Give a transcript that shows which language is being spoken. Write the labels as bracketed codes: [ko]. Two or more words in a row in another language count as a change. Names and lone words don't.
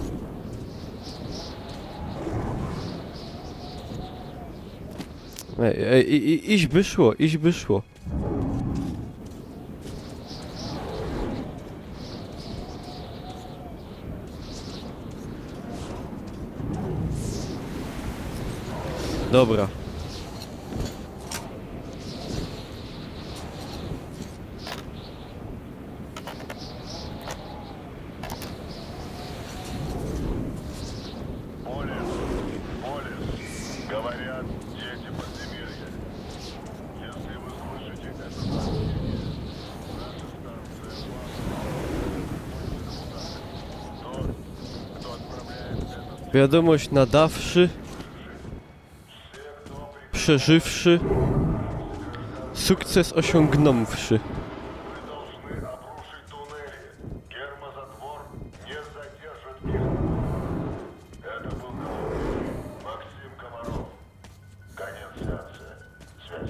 [pl] Iść by szło, iść by szło. Dobra. [ru] Говорят, дети подземелья. Если вы слышите это, наша станция Тот, кто отправляет это, [pl] Wiadomość nadawszy. Przeżywszy. Sukces osiągnąwszy. [ru] вы должны обрушить туннели. Гермозатвор не задержит их. Это был Максим Комаров. Конец сеанса. Связь.